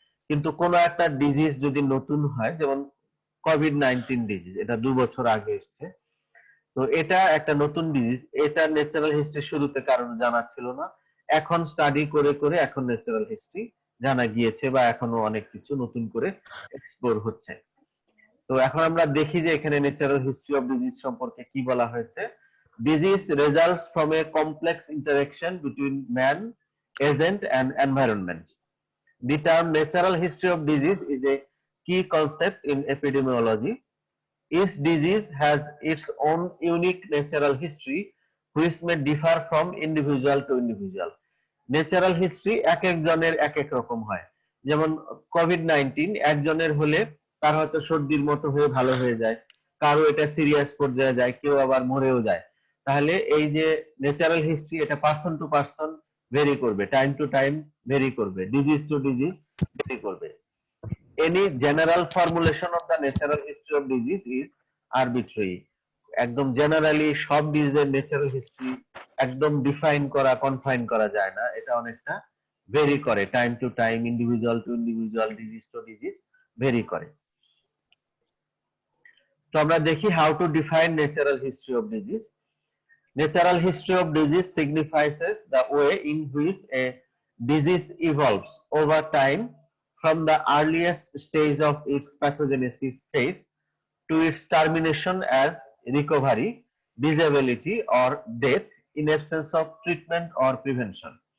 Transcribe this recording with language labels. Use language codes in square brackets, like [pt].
[bn] কিন্তু কোন একটা ডিজিজ যদি নতুন হয়, যেমন কোভিড-19 ডিজিজ, এটা 2 বছর আগে এসেছে, তো এটা একটা নতুন ডিজিজ, এটা ন্যাচারাল হিস্ট্রি শুরুতে কারণ জানা ছিল না, এখন স্টাডি করে করে এখন ন্যাচারাল হিস্ট্রি জানা গিয়েছে বা এখনো অনেক কিছু নতুন করে এক্সপ্লোর হচ্ছে। তো এখন আমরা দেখি যে এখানে ন্যাচারাল হিস্ট্রি অফ ডিজিজ সম্পর্কে কি বলা হয়েছে। [en] Disease results from a complex interaction between man, agent and environment. The term natural history of disease is a key concept in epidemiology. Each disease has its own unique natural history which may differ from individual to individual. [bn] Natural history এক একজনের এক এক রকম হয়। যেমন COVID-19 একজনের হলে তার হয়তো সর্দির মতো হয়ে ভালো হয়ে যায়, কারো এটা সিরিয়াস পর্যায়ে যায়, কেউ আবার মরেও যায়। তাহলে এই যে ন্যাচারাল হিস্ট্রি, এটা পারসন টু পারসন ভেরি করবে, টাইম টু টাইম ভেরি করবে, ডিজিজ টু ডিজিজ ভেরি করবে। [en] Any general formulation of the natural history of disease is arbitrary. [bn] একদম জেনারেলি সব ডিজিজের ন্যাচারাল হিস্ট্রি একদম ডিফাইন করা, কনফাইন করা যায় না, এটা অনেকটা ভেরি করে, time to time, individual two individual, disease to disease very করে। তো আমরা দেখি [en] How to define natural history of disease. Natural history of disease signifies the way in which a disease evolves over time from the earliest stage of its pathogenesis phase to its termination as recovery, disability or death in absence of treatment or prevention.